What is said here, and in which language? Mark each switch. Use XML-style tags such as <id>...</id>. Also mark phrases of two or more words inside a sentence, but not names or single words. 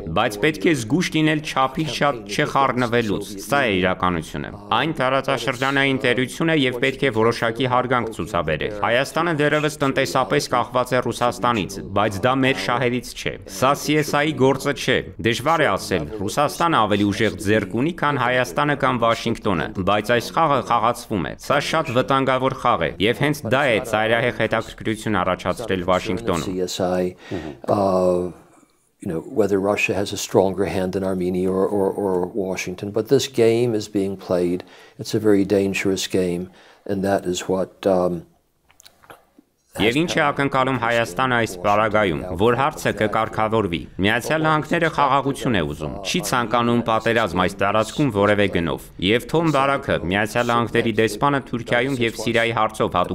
<hy>բայց պետք է զգույշ լինել չափից շատ չխառնվելուց։ Սա է իրականությունը։ Այն տարածաշրջանային տերություն է եւ պետք է որոշակի հարգանք ցուցաբերել։ Հայաստանը դեռևս տնտեսապես կախված է Ռուսաստանից, բայց դա մեր շահերից չէ։ Սա CSI-ի գործը չէ։ Դժվար է ասել, Ռուսաստանը ավելի ուժեղ ձեռք ունի, քան Հայաստանը կամ Վաշինգտոնը, բայց այս խաղը խաղացվում է։ Սա շատ վտանգավոր խաղ է եւ հենց դա է ծայրահեղ հետաքրքրություն առաջացրել Վաշինգտոնում։</hy> <en>Whether Russia has a stronger hand than Armenia or Washington. But this game is being played. It's a very dangerous game, and that is what</en> <hy>Եվ ինչ է ակնկալում Հայաստանը այս պարագայում, որ հարցը կկարգավորվի։ Միացյալ Նահանգները խաղաղություն է ուզում, չի ցանկանում պատերազմ այս տարածքում որևէ գնով։ Եվ Թոմ Բարաքը, Միացյալ Նահանգների դեսպանը Թուրքիայում եւ Սիրիայի հարցով հատուկ</hy>